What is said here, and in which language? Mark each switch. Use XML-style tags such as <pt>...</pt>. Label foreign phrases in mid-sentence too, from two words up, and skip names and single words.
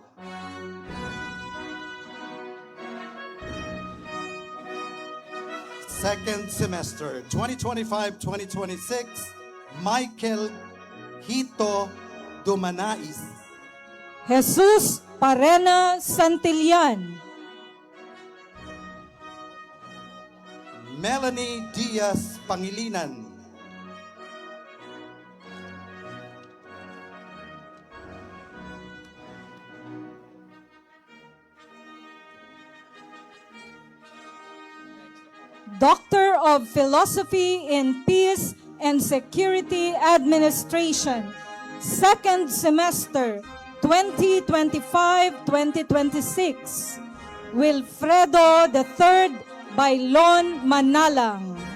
<en>Second semester, 2025-2026, Michael Hito Dumanais. Jesus Parena Santillan. Melanie Diaz Pangilinan. Doctor of Philosophy in Peace and Security Administration, second semester, 2025-2026, Wilfredo III Bailon Manalang.</en>